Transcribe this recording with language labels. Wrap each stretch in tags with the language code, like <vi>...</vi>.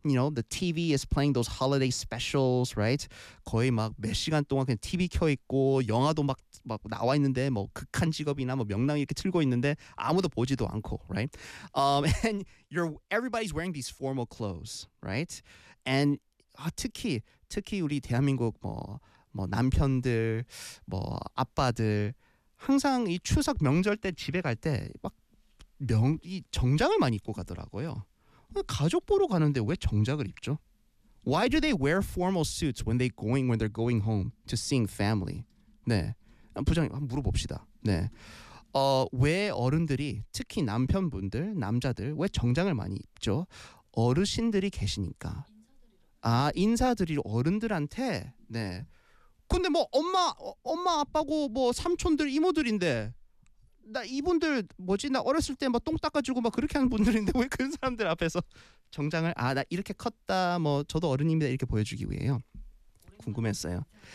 <en>You know, the TV is playing those holiday specials, right?</en> <ko>거의 막 몇 시간 동안 그냥 TV 켜있고 영화도 막 나와 있는데 뭐 극한 직업이나 뭐 명랑 이렇게 틀고 있는데 아무도 보지도 않고, right?</ko> <en>And everybody's wearing these formal clothes, right?</en> <ko>And 특히 우리 대한민국 뭐 남편들, 뭐 아빠들 항상 이 추석 명절 때 집에 갈 때 막 이 정장을 많이 입고 가더라고요. 가족 보러 가는데 왜 정장을 입죠?</ko> <en>Why do they wear formal suits when they're going home to seeing family?</en> <ko>네, 부장님 한번 물어봅시다. 네, 왜 어른들이 특히 남편분들 남자들 왜 정장을 많이 입죠? 어르신들이 계시니까. 아, 인사드릴 어른들한테. 네. 근데 뭐 엄마 아빠고 뭐 삼촌들 이모들인데 나 이분들 뭐지 나 어렸을 때 막 똥 닦아주고 막 그렇게 하는 분들인데 왜 그런 사람들 앞에서 정장을 아 나 이렇게 컸다 뭐 저도 어른입니다 이렇게 보여주기 위해요. 궁금했어요.</ko>